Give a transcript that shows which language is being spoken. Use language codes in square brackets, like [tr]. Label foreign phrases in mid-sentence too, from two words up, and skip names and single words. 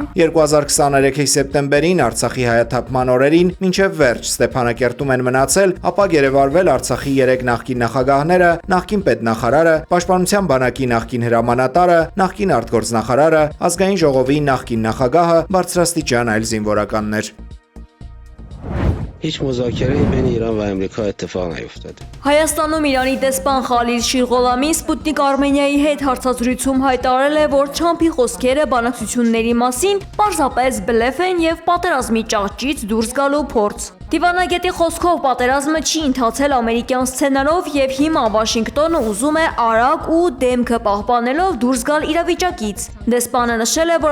[hy] 2023-ի սեպտեմբերին Արցախի հայաթափման օրերին մինչև վերջ Ստեփանակերտում են մնացել, ապա գերեվարվել Արցախի 3 նախկին նախագահները, նախկին պետնախարարը, Պաշտպանության բանակի նախկին հրամանատարը, նախկին արտգործնախարարը, Ազգային ժողովի նախկին նախագահը, բարձրաստիճան այլ զինվորականներ։ [fa] هیچ مذاکره‌ای بین ایران و امریکا اتفاق نیفتاده. [hy] Հայաստանում Իրանի դեսպան Խալիլ Շիրղոլամին Սպուտնիկ Արմենիայի հետ հարցազրույցում հայտարարել է, որ Թրամփի խոսքերը բանակցությունների մասին պարզապես բլեֆ են եւ պատերազմի ճահճից դուրս գալու փորձ։ Դիվանագետի խոսքով պատերազմը չի ընթացել ամերիկյան սցենարով եւ հիմա Վաշինգտոնը ուզում է արագ ու դեմքը պահպանելով դուրս գալ իրավիճակից։ Դեսպանը նշել է, որ